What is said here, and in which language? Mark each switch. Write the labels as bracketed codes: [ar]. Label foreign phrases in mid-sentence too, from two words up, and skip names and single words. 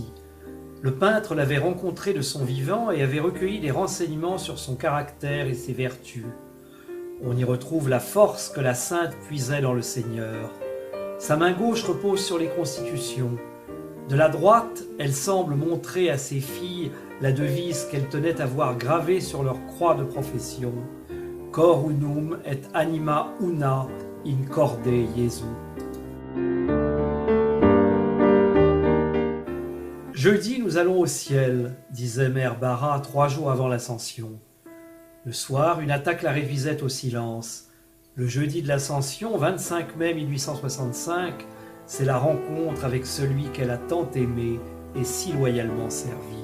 [fr] Le peintre l'avait rencontré de son vivant et avait recueilli des renseignements sur son caractère et ses vertus. On y retrouve la force que la sainte puisait dans le Seigneur. Sa main gauche repose sur les constitutions. De la droite, elle semble montrer à ses filles la devise qu'elle tenait à voir gravée sur leur croix de profession. [la] Cor unum et anima una in corde Jesu. [fr] Jeudi, nous allons au ciel, disait mère Bara 3 jours avant l'Ascension. Le soir, une attaque la réduisait au silence. Le jeudi de l'Ascension, 25 mai 1865, c'est la rencontre avec celui qu'elle a tant aimé et si loyalement servi.